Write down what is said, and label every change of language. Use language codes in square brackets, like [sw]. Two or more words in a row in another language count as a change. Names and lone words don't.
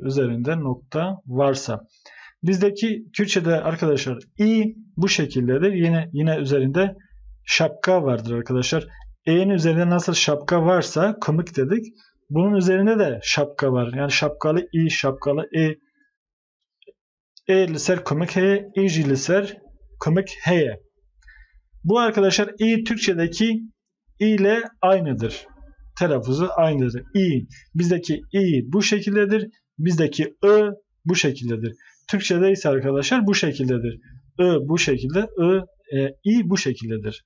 [tr] Üzerinde nokta varsa. Bizdeki Kürtçe'de arkadaşlar i bu şekildedir. Yine üzerinde şapka vardır arkadaşlar. E'nin üzerinde nasıl şapka varsa kımık dedik. Bunun üzerinde de şapka var. Yani şapkalı i, şapkalı e. [ku] Liser kımık heye, liser kımık heye. [tr] Bu arkadaşlar i Türkçedeki i ile aynıdır. Telaffuzu aynıdır. Bizdeki i bu şekildedir. Bizdeki bu şekildedir. Türkçe'de ise arkadaşlar bu şekildedir. Bu şekilde, i bu şekildedir.